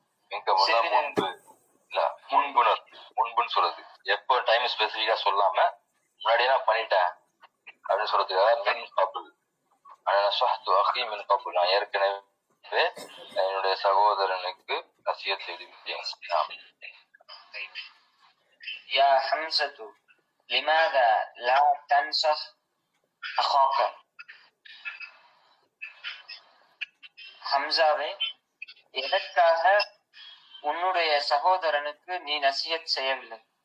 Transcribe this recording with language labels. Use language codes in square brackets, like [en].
[ta] மின் கபுல்னா முன்பு இல்ல முன்புன்னு சொல்றது. எப்போ டைம் ஸ்பெசிஃபிக்கா சொல்லாம முன்னாடியே நான் பண்ணிட்டேன் அப்படின்னு சொல்றதுக்காக மின் கபுல். ஆனா நஸஹ்து அഖி மின் கபுல் நான் ஏற்கனவே என்னுடைய சகோதரனுக்கு நசிஹத் செய்து விட்டேன். [ar] يا حمزة لماذا لا تنصح أخاك. [ta] ஹம்சாவே எதற்காக உன்னுடைய சகோதரனுக்கு நீ நசிஹத் செய்யவில்லை?